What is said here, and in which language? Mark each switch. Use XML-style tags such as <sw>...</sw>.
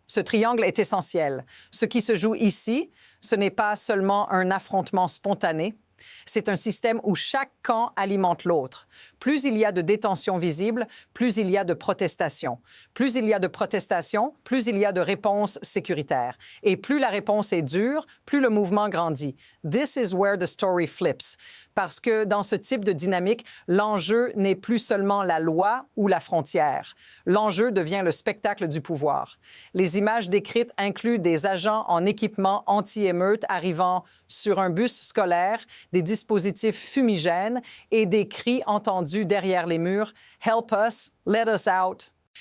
<fr>Ce triangle est essentiel. Ce qui se joue ici, ce n'est pas seulement un affrontement spontané, c'est un système où chaque camp alimente l'autre. Plus il y a de détention visible, plus il y a de protestations. Plus il y a de protestations, plus il y a de réponses sécuritaires. Et plus la réponse est dure, plus le mouvement grandit.</fr> <en>This is where the story flips.</en> <fr>Parce que dans ce type de dynamique, l'enjeu n'est plus seulement la loi ou la frontière. L'enjeu devient le spectacle du pouvoir. Les images décrites incluent des agents en équipement anti-émeute arrivant sur un bus scolaire, des dispositifs fumigènes et des cris entendus derrière les murs «</fr> <en>Help us, let us out ».</en>